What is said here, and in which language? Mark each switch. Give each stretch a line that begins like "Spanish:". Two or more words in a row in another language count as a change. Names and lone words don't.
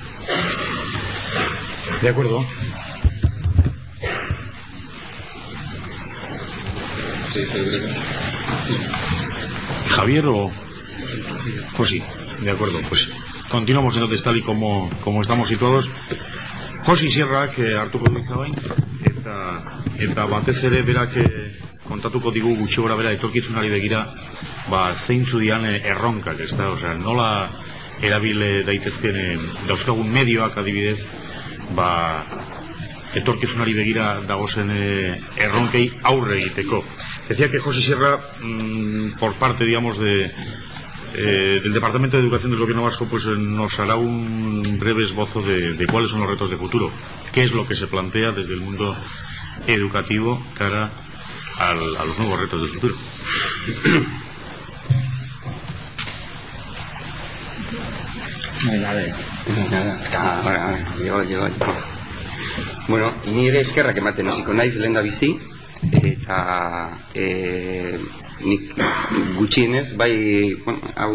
Spanish: De acuerdo. Javier o... Pues sí, de acuerdo, pues continuamos entonces tal y como estamos situados.
Basque: Josi Sierra, que hartuko du hitza bain, eta batez ere berak kontatuko digu gutxi gora bera etorkizunari begira, zeintzu dian erronkak, ezta, osea, nola erabile daitezken dauzkagun medioak adibidez, etorkizunari begira dagozen erronkei aurre egiteko.
Spanish: Decía que Josi Sierra, por parte, digamos, del Departamento de Educación del Gobierno Vasco, pues nos hará un breve esbozo de cuáles son los retos de futuro, qué es lo que se plantea desde el mundo educativo cara a los nuevos retos del futuro.
Basque: Bueno, nire eskerrak ematen hasiko naiz lehendabizi, eta nik gutxienez, bai, hau